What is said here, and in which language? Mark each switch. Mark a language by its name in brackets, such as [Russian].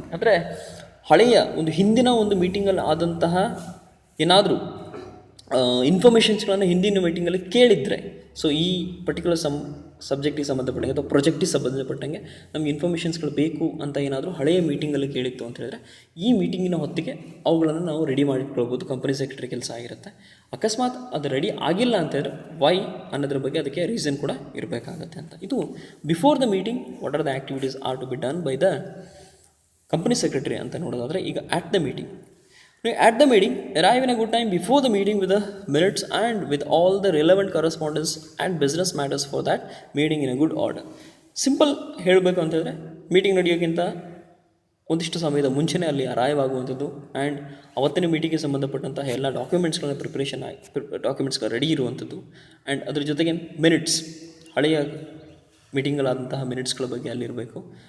[Kannada] ಅಂದರೆ ಹಿಂದಿನ ಒಂದು ಮೀಟಿಂಗಲ್ಲಿ ಆದಂತಹ ಏನಾದರೂ ಇನ್ಫಾರ್ಮೇಷನ್ಸ್ಗಳನ್ನು ಹಿಂದಿನ ಮೀಟಿಂಗಲ್ಲಿ ಕೇಳಿದರೆ, ಸೊ ಈ ಪರ್ಟಿಕ್ಯುಲರ್ ಸಬ್ಜೆಕ್ಟಿಗೆ ಸಂಬಂಧಪಟ್ಟಂಗೆ ಅಥವಾ ಪ್ರಾಜೆಕ್ಟಿಗೆ ಸಂಬಂಧಪಟ್ಟಂಗೆ ನಮಗೆ ಇನ್ಫಾರ್ಮೇಷನ್ಸ್ಗಳು ಬೇಕು ಅಂತ ಏನಾದರೂ ಹಳೆಯ ಮೀಟಿಂಗಲ್ಲಿ ಕೇಳಿತ್ತು ಅಂತ ಹೇಳಿದ್ರೆ, ಈ ಮೀಟಿಂಗಿನ ಹೊತ್ತಿಗೆ ಅವುಗಳನ್ನು ನಾವು ರೆಡಿ ಮಾಡಿಟ್ಕೊಳ್ಬೋದು. ಕಂಪನಿ ಸೆಕ್ರೆಟರಿ ಕೆಲಸ ಆಗಿರುತ್ತೆ. ಅಕಸ್ಮಾತ್ ಅದು ರೆಡಿ ಆಗಿಲ್ಲ ಅಂತ ಹೇಳಿದ್ರೆ ವೈ ಅನ್ನೋದ್ರ ಬಗ್ಗೆ ಅದಕ್ಕೆ ರೀಸನ್ ಕೂಡ ಇರಬೇಕಾಗತ್ತೆ ಅಂತ. [English] ಇದು before the meeting what are the activities are to be done by the company secretary [Kannada] ಅಂತ ನೋಡೋದಾದರೆ, ಈಗ [English] at the meeting arrive in a good time before the meeting with the minutes and with all the relevant correspondence and business matters for that meeting in a good order. [Kannada] Simple ಹೇಳಬೇಕು ಅಂತ ಹೇಳಿದ್ರೆ, meeting ನಡೆಯೋಕ್ಕಿಂತ ಒಂದಿಷ್ಟು ಸಮಯದ ಮುಂಚೆನೇ ಅಲ್ಲಿ arrive ಆಗುವಂಥದ್ದು. And ಅವತ್ತಿನ ಮೀಟಿಂಗ್ಗೆ ಸಂಬಂಧಪಟ್ಟಂತಹ ಎಲ್ಲ ಡಾಕ್ಯುಮೆಂಟ್ಸ್ಗಳ ಡಾಕ್ಯುಮೆಂಟ್ಸ್ಗಳು ರೆಡಿ ಇರುವಂಥದ್ದು. ಆ್ಯಂಡ್ ಅದ್ರ ಜೊತೆಗೆ ಮಿನಿಟ್ಸ್, ಹಳೆಯ ಮೀಟಿಂಗಲ್ಲಾದಂತಹ ಮಿನಿಟ್ಸ್ಗಳ ಬಗ್ಗೆ ಅಲ್ಲಿರಬೇಕು.